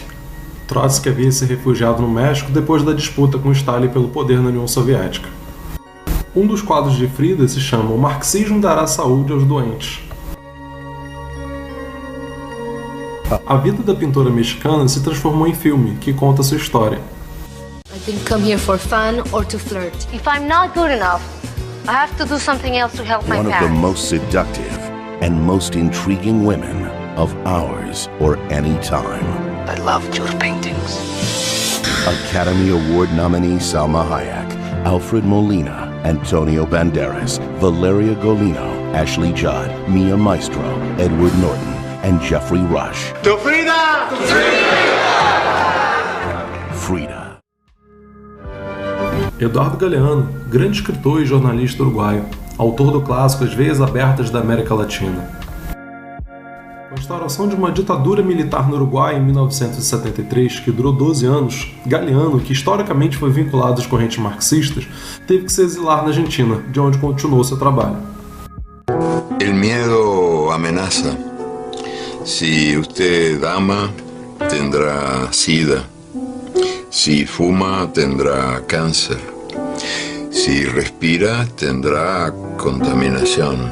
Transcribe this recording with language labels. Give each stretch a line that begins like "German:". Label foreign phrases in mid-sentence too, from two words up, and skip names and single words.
Portuguese: Trotsky havia se refugiado no México depois da disputa com Stalin pelo poder na União Soviética. Um dos quadros de Frida se chama O Marxismo dará saúde aos doentes. A vida da pintora mexicana se transformou em filme, que conta sua história.
English: I didn't come here for fun or to flirt. If I'm not good enough, I have to do something else to help my parents. One of the most seductive and most intriguing women of ours or any time. I loved your paintings. Academy Award nominee Salma Hayek, Alfred Molina, Antonio Banderas, Valeria Golino, Ashley Judd, Mia Maestro, Edward Norton, and Jeffrey Rush. To Frida! Frida.
Portuguese: Eduardo Galeano, grande escritor e jornalista uruguaio, autor do clássico As Veias Abertas da América Latina. Com a instauração de uma ditadura militar no Uruguai em 1973, que durou 12 anos, Galeano, que historicamente foi vinculado às correntes marxistas, teve que se exilar na Argentina, de onde continuou seu trabalho.
Spanish: El miedo amenaza. Si usted ama, tendrá SIDA. Si fuma, tendrá cáncer. Si respira, tendrá contaminación.